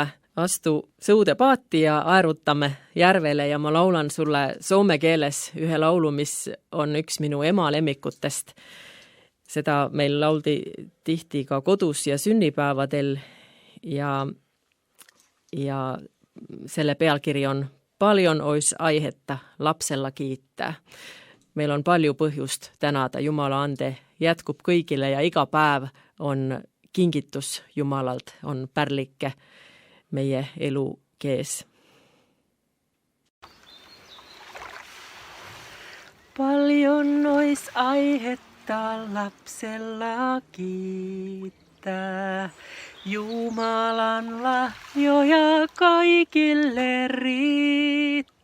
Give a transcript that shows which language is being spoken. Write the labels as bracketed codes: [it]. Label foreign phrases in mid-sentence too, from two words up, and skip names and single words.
[et] Astu sõude paati ja aerutame järvele ja ma laulan sulle soome keeles ühe laulu, mis on üks minu ema lemmikutest. Seda meil lauldi tihti ka kodus ja sünnipäevadel ja selle pealkiri on [fi] Paljon ois aihetta lapsella kiittää. [et] Meil on palju põhjust tänada, Jumala ande jätkub kõigile ja iga päev on kingitus Jumalalt, on pärlike meie elu kees. [fi] Paljon ois aihetta lapsella kiittää. Jumalan lahjoja kaikille riittää.